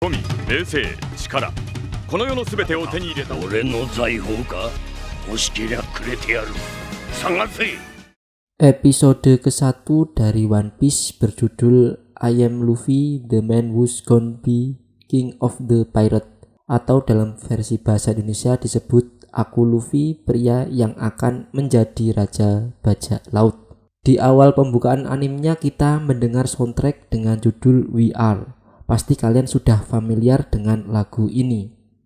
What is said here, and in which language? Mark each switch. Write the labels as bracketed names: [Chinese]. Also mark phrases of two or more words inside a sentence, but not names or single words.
[Japanese] 富、名声、力、この世のすべてを手に入れた俺の財宝か？欲しけりゃくれてやる。探せ。 [Indonesian] Episode ke-1 dari One Piece berjudul I Am Luffy, the man who's gonna be king of the pirate, atau dalam versi bahasa Indonesia disebut Aku Luffy, pria yang akan menjadi raja bajak laut. Di awal pembukaan animenya kita mendengar soundtrack dengan judul We Are. Pasti kalian sudah familiar dengan lagu ini.